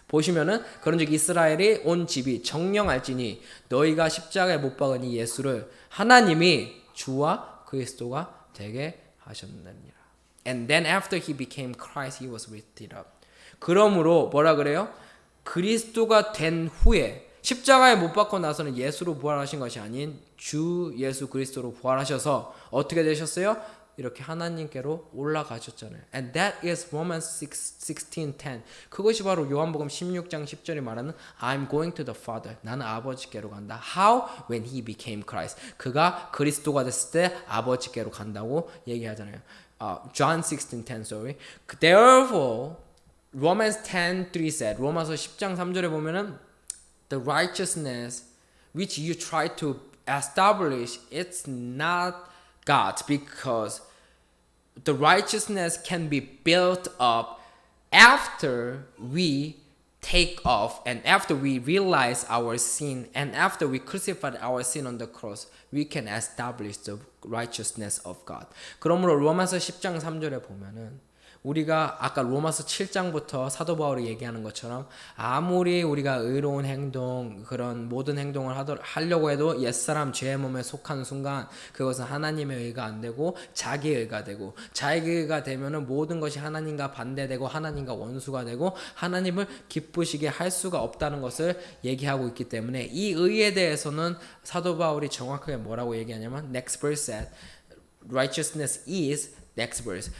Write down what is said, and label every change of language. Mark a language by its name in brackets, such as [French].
[Korean] 보시면은 그런즉 이스라엘이 온 집이 정령할지니 너희가 십자가에 못 박은 이 예수를 하나님이 주와 그리스도가 되게 하셨느니라. [English] And then after he became Christ, he was lifted up. [Korean] 그러므로 뭐라 그래요? 그리스도가 된 후에 십자가에 못 박고 나서는 예수로 부활하신 것이 아닌 주 예수 그리스도로 부활하셔서 어떻게 되셨어요? 이렇게 하나님께로 올라가셨잖아요. [English] And that is Romans 16:10. [Korean] 그것이 바로 요한복음 16장 10절이 말하는 [English] I'm going to the Father. [Korean] 나는 아버지께로 간다. [English] How? When he became Christ. [Korean] 그가 그리스도가 됐을 때 아버지께로 간다고 얘기하잖아요. [English] John 16:10, sorry. Therefore Romans 10:3 said, [Korean] 로마서 10장 3절에 보면은 [English] the righteousness which you try to establish, it's not God's, because the righteousness can be built up after we take off and after we realize our sin and after we crucified our sin on the cross, we can establish the righteousness of God. [Korean] 그러므로 로마서 10장 3절에 보면은 우리가 아까 로마서 7장부터 사도 바울이 얘기하는 것처럼 아무리 우리가 의로운 행동 그런 모든 행동을 하려고 해도 옛사람 죄의 몸에 속한 순간 그것은 하나님의 의가 안 되고 자기 의가 되고 자기 의가 되면은 모든 것이 하나님과 반대되고 하나님과 원수가 되고 하나님을 기쁘시게 할 수가 없다는 것을 얘기하고 있기 때문에 이 의에 대해서는 사도 바울이 정확하게 뭐라고 얘기하냐면 [English] next verse said righteousness is next verse.